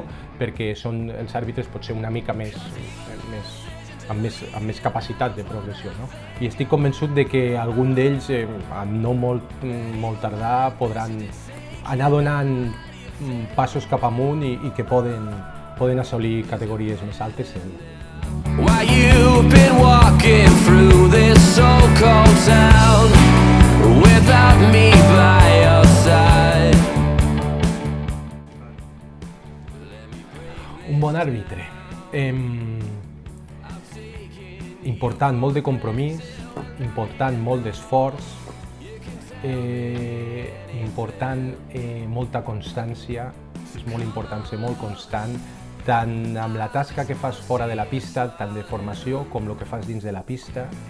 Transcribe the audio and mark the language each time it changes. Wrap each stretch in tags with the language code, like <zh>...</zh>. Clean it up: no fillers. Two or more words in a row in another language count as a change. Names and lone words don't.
<ca>Perquè són els àrbitres potser una mica amb més capacitat de progressió, no? I estic convençut de que algun d'ells, no molt tardar, podran anar donant passos cap amunt i que poden assolir categories més altes.</ca> <en>While you've been walking through this so-called town without me by your side.</en> <ca>Un bon àrbitre. Important, molt de compromís, important, molt d'esforç, important, molta constància, és molt important ser molt constant, tant amb la tasca que fas fora de la pista, tant de formació, com el que fas dins de la pista.</ca>